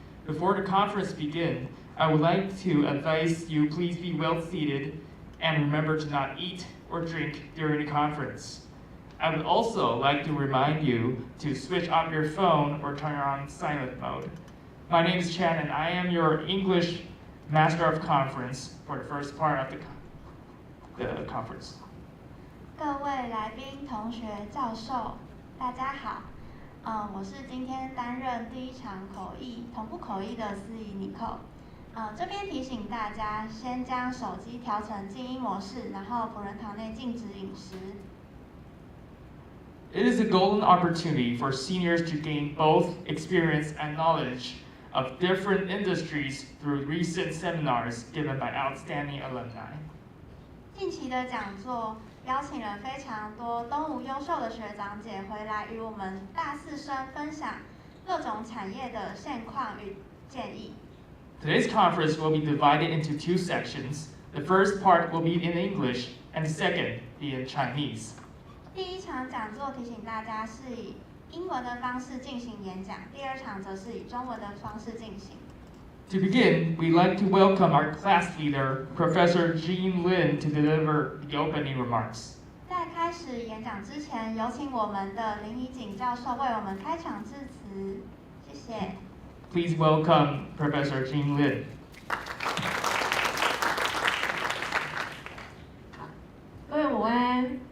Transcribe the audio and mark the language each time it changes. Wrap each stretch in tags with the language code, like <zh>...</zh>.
<en>Before the conference begins, I would like to advise you please be well seated and remember to not eat or drink during the conference. I would also like to remind you to switch off your phone or turn on silent mode. My name is Chan and I am your English Master of Conference for the first part of the conference.</en> <zh>各位来宾、同学、教授，大家好。我是今天担任第一场同步口译的司仪尼寇。这边提醒大家，先将手机调成静音模式，然后辅仁堂内禁止饮食。</zh> <en>It is a golden opportunity for seniors to gain both experience and knowledge of different industries through recent seminars given by outstanding alumni.</en> <zh>近期的讲座邀请了非常多东吴优秀的学长姐回来与我们大四生分享各种产业的现况与建议。</zh> <en>Today's conference will be divided into 2 sections. The first part will be in English, and the second be in Chinese.</en> <zh>第一场讲座提醒大家是以英文的方式进行演讲，第二场则是以中文的方式进行。</zh> <en>To begin, we'd like to welcome our class leader, Professor Jean Lin, to deliver the opening remarks.</en> <zh>在开始演讲之前，有请我们的林怡景教授为我们开场致辞，谢谢。</zh> <en>Please welcome Professor Jean Lin.</en> <zh>各位午安。</zh>